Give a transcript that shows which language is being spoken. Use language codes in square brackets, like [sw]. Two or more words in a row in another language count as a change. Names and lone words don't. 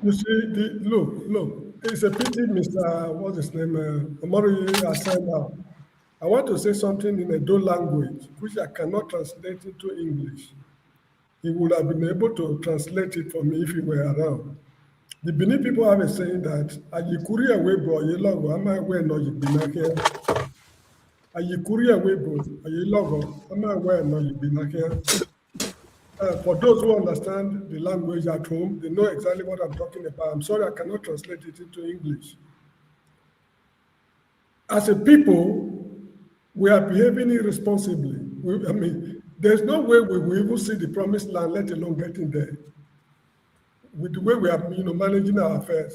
[en] You see, look, it's a pity Mr. What's his name? Omori has signed out. I want to say something in a Edo language, which I cannot translate into English. He would have been able to translate it for me if he were around. The Benin people have a saying that [bin] Ayikuri Awebo Ayelogo Ama We no Yibinake. Ayikuri Awebo Ayelogo Ama We no Yibinake. [en] For those who understand the language at home, they know exactly what I'm talking about. I'm sorry I cannot translate it into English. As a people, we are behaving irresponsibly. I mean, there's no way we will even see the promised land, let alone getting there, with the way we are managing our affairs.